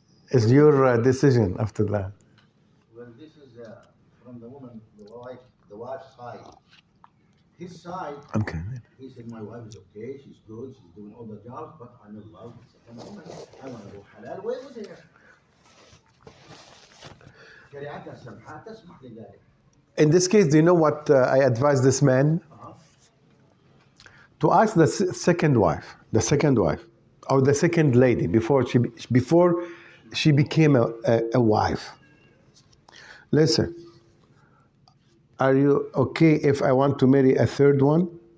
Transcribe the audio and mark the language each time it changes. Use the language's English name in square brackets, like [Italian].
[English] It's your decision after that. Well, this is from the woman, the wife's side. His side, Okay. he said, my wife is okay, she's good, she's doing all the jobs, but I'm in love with the second woman. I want to go halal. Wait with her. [Arabic] شريعتنا السمحة تسمح لذلك. [English] In this case, do you know what I advise this man? To ask the second wife, or the second lady before she became a wife. Listen, are you okay if I want to marry a third one?